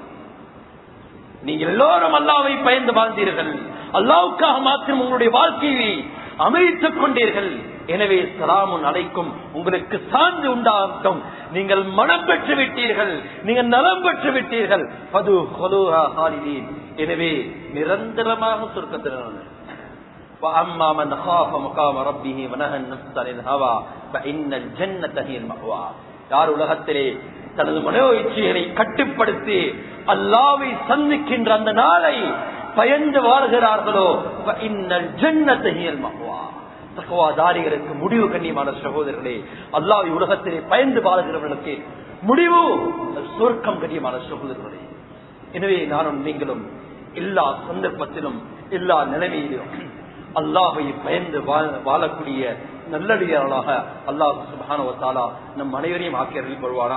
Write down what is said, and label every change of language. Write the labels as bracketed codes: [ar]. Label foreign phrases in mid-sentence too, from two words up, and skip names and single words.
[ta] நீங்கள் எல்லோரும் அல்லாஹ்வை பயந்து வாழ்ந்தீர்கள், அல்லாஹ்வுக்காக மாத்திரம் உங்களுடைய வாழ்க்கையை அமைத்துக் கொண்டீர்கள், எனவே [ar] سلام عليكم [ta] உங்களுக்கு சான்று உண்டாகட்டும், நீங்கள் மனம் பெற்று விட்டீர்கள், நீங்கள் நலம் பெற்று விட்டீர்கள். [ar] فادخلوها خالدين, [ta] எனவே நிரந்தரமாக சொர்க்கத்தில். [ar] وَأَمَّا مَنْ خَافَ مَقَامَ رَبِّهِ وَنَهَى النَّفْسَ عَنِ الْهَوَى فَإِنَّ الْجَنَّةَ هِيَ الْمَأْوَى. [ta] யார் உலகத்திலே தனது மனோ இச்சைகளை கட்டுப்படுத்தி அல்லாஹ்வை சந்திக்கின்ற அந்த நாளை பயந்து வாழ்கிறார்களோ [ar] فَإِنَّ الْجَنَّةَ هِيَ الْمَأْوَى. [ta] தக்வாதாரிகளுக்கு முடிவு, கண்ணியமான சகோதரர்களே, அல்லாஹ்வை உலகத்திலே பயந்து வாழ்கிறவர்களுக்கு முடிவு சொர்க்கம், கண்ணியமான சகோதரர்களே. எனவே நானும் நீங்களும் எல்லா சந்தர்ப்பத்திலும் எல்லா நிலைமையிலும் அல்லாஹ்வை பயந்து வாழக்கூடிய நல்லடியார்களாக அல்லாஹ் [ar] سبحانه وتعالى [ta] நம் அனைவரையும் ஆக்கி அருள் புரிவானாக.